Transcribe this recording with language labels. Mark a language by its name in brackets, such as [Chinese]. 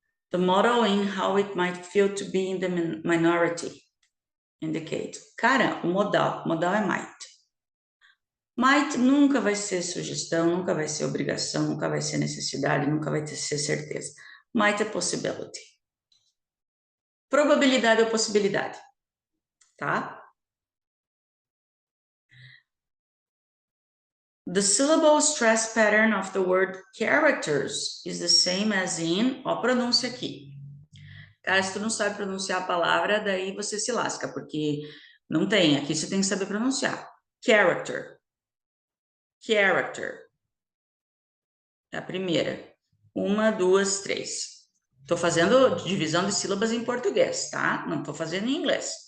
[English] The model in how it might feel to be in the minority. [Portuguese] Indicate. Cara, o modal é might. Might nunca vai ser sugestão, nunca vai ser obrigação, nunca vai ser necessidade, nunca vai ser certeza. Might é possibility. Probabilidade ou possibilidade, tá? [English] The syllable stress pattern of the word characters is the same as in... [Portuguese] Ó, pronúncia aqui. Cara, se tu não sabe pronunciar a palavra, daí você se lasca, porque não tem. Aqui você tem que saber pronunciar. Character. Character. É a primeira. 1, 2, 3. Estou fazendo divisão de sílabas em português, tá? Não estou fazendo em inglês.